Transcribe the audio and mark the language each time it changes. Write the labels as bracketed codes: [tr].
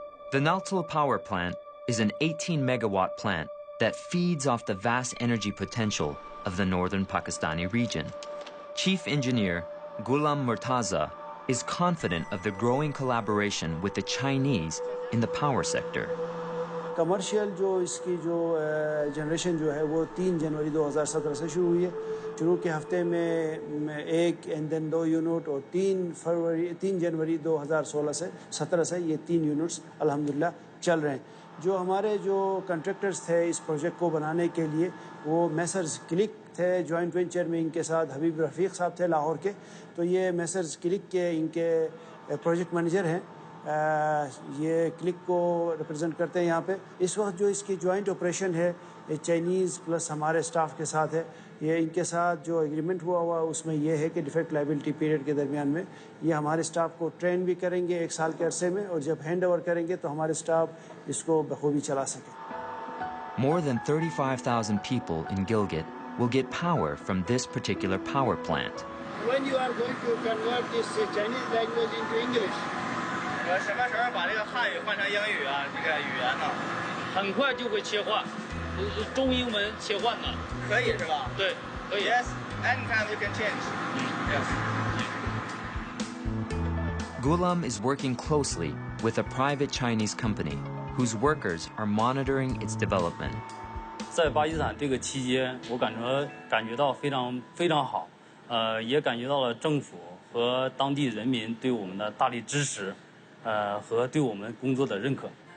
[en] The Naltal power plant is an 18-megawatt plant that feeds off the vast energy potential of the northern Pakistani region. Chief Engineer Ghulam Murtaza is confident of the growing collaboration with the Chinese in the power sector. [hi] Commercial जो इसकी जो generation जो है वो 3 जनवरी 2017 से शुरू हुई है। शुरू के हफ्ते में 1 एंड देन 2 यूनिट और 3 जनवरी 2016 से 17 से ये 3 यूनिट्स अल्हम्दुलिल्लाह चल रहे हैं। जो हमारे जो कॉन्ट्रैक्टर्स थे इस प्रोजेक्ट को बनाने के लिए वो मैसर्स क्लिक थे, जॉइंट वेंचर में इनके साथ हबीब रफ़ीक साहब थे लाहौर के। तो ये मैसर्स क्लिक के इनके प्रोजेक्ट मैनेजर हैं, ये क्लिक को रिप्रेजेंट करते हैं यहाँ पे। इस वक्त जो इसकी जॉइंट ऑपरेशन है ये चाइनीज़ प्लस हमारे स्टाफ के साथ है। ये इनके साथ जो एग्रीमेंट हुआ उसमें ये है कि डिफेक्ट लायबिलिटी पीरियड के दरमियान में ये हमारे स्टाफ को ट्रेन भी करेंगे 1 साल के अरसे में, और जब हैंड ओवर करेंगे तो हमारे स्टाफ इसको बखूबी चला सके। [en] More than 35,000 people in Gilgit will get power from this particular power plant. When you are going to convert this Chinese language into English? [zh] 我什么时候把这个汉语换成英语啊？这个语言呢？很快就会切换，中英文切换的。可以是吧？对，可以。 [en] Yes, anytime you can change. Yes. Ghulam is working closely with a private Chinese company whose workers are monitoring its development. [zh] 在巴基斯坦这个期间，我感觉到非常好，也感觉到了政府和当地人民对我们的大力支持，和对我们工作的认可。